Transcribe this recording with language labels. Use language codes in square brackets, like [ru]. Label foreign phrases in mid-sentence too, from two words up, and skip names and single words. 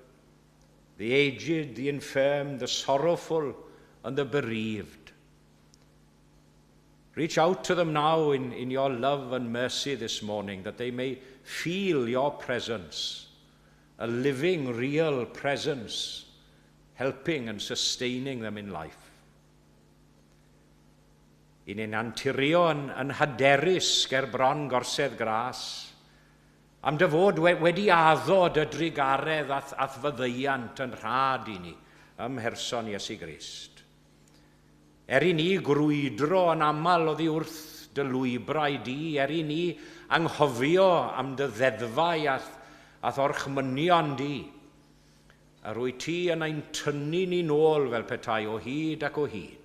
[en] The aged, the infirm, the sorrowful, and the bereaved. Reach out to them now in your love and mercy this morning, that they may feel your presence, a living, real presence, helping and sustaining them in life. [cy] I ni'n anturio yn hyderus ger bron gorsedd gras, am dy fod wedi addo dy drigaredd ath fyddeiant yn rhad i ni ym mherson Iesu Grist. I ni grwydro yn aml oddi wrth dy lwybrau di, i ni anghofio am dy ddeddfau ath orchmynion di, a rwy ti yn ein tynnu ni nôl fel petai o hyd ac o hyd.